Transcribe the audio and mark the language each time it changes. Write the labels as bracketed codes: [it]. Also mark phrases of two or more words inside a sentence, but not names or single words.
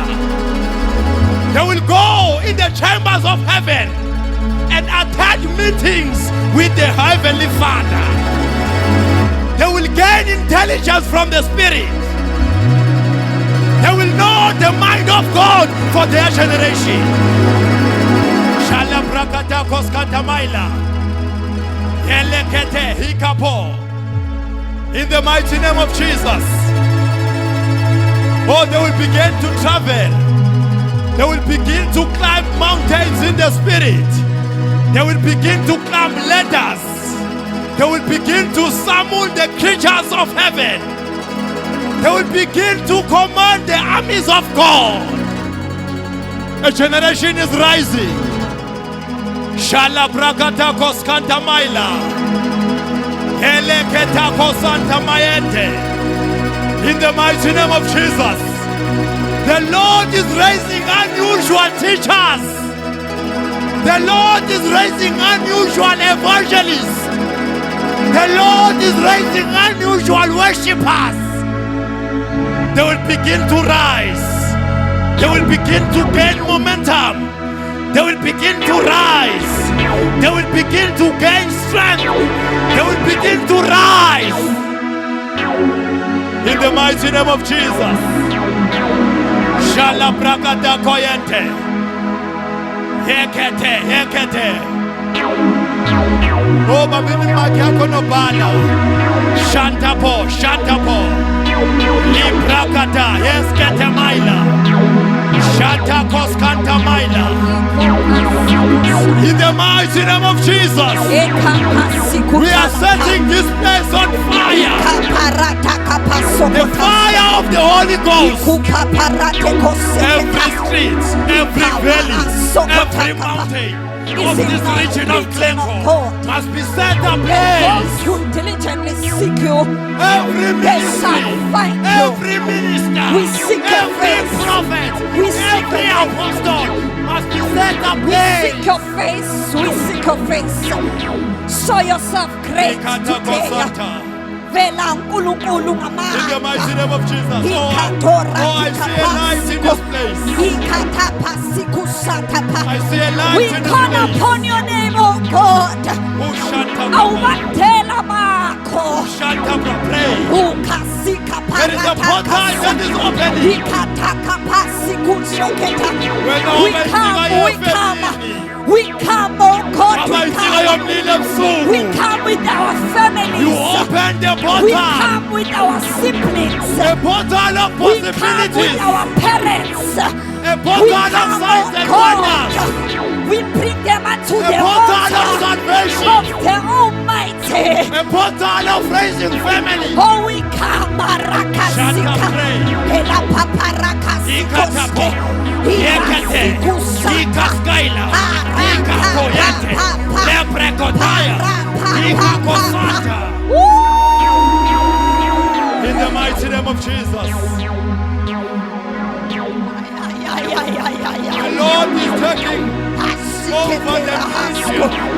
[en] They will go in the chambers of heaven and attend meetings with the Heavenly Father. They will gain intelligence from the Spirit. They will know the mind of God for their generation. Shala brakata koskanta maila. Elekete hikapo. In the mighty name of Jesus. Oh, they will begin to travel. They will begin to climb mountains in the Spirit. They will begin to climb ladders. They will begin to summon the creatures of heaven. They will begin to command the armies of God. A generation is rising. Shala brakata koskanta maila. Eleketa kosanta mayente. In the mighty name of Jesus. The Lord is raising unusual teachers. The Lord is raising unusual evangelists. The Lord is raising unusual worshippers. They will begin to rise. They will begin to gain momentum. They will begin to rise. They will begin to gain strength. They will begin to rise. In the mighty name of Jesus. Shala brakata koyente. Hekete, hekete. Oh, babini makiako no bala. Shantapo, shantapo. Librakata, heskete maila. Shanta koskanta maila. In the mighty name of Jesus. We are setting this place on fire. The fire of the Holy Ghost. Every street, every valley, every mountain of this region of Glencoe must be set ablaze. Who diligently seek you, Every they shall ministry, find you. every minister, We seek your every face. prophet, We seek every your face. apostle must be set We ablaze. seek your face. We seek your face. Show yourself great Ikata today. kosanta. [zu] Vela nkulunkulu [en] In the [zu] ngamandla. [en] mighty name of Jesus. Oh, I see a light in this place. I see a light We in this call place. upon your name, oh God. Oh, shut up. [zu] Awubatela bakho. [en] Shut up and pray. Ukasika There is a portal that is opening. We come, oh God, we come with our You families. open the We portal. come with our siblings. A portal of We come with possibilities. our parents. A We portal of come, signs oh and God. wonders. We bring them unto A the portal of altar salvation. of the Almighty. A portal of raising family. Oh, we come, Marakasika. Ela paparakasikoske. In the mighty name of Jesus. The Lord is taking over the mission.